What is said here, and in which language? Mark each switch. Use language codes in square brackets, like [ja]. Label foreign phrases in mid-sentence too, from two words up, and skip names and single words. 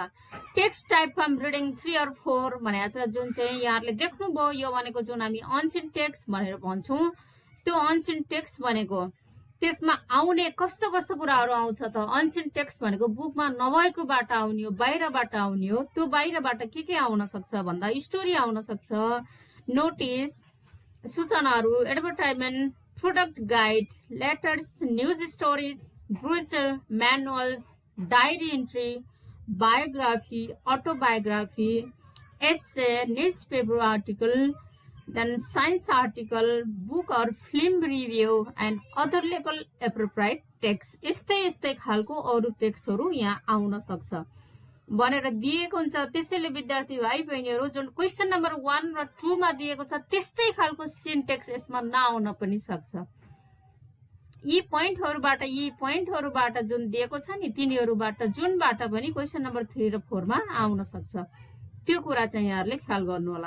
[en] text type from reading [ne] 3 or 4 भनेको छ, जुन चाहिँ यहाँले देख्नुभयो यो भनेको जुन हामी [en] unseen text [ne] भनेर भन्छौं त्यो [en] unseen text [ne] भनेको। त्यसमा आउने कस्तो कस्तो कुराहरु आउँछ त। [en] unseen text [ne] भनेको बुकमा नभएको बाट आउने हो, बाहिरबाट आउने हो। त्यो बाहिरबाट के आउन सक्छ भन्दा स्टोरी आउन सक्छ, नोटिस, सूचनाहरु, एडभर्टाइजमेन्ट, [en] product guide, letters, news stories, brochure, manuals, diary entry, biography, autobiography, essay, newspaper article, then science article, book or film review and other level appropriate text। [ne] यस्तै खालको अरु टेक्स्टहरु यहाँ आउन सक्छ भनेर दिएको हुन्छ। त्यसैले विद्यार्थी भाइ बहिनीहरु जुन [en] question number [ne] 1 र 2 मा दिएको छ त्यस्तै खालको सिन्टेक्स यसमा नआउन पनि सक्छ। यी पोइन्टहरुबाट जुन दिएको छ नि तिनीहरुबाट जुनबाट पनि [en] question number [ne] 3 र 4 मा आउन सक्छ, त्यो कुरा चाहिँ यहाँहरुले ख्याल गर्नु होला।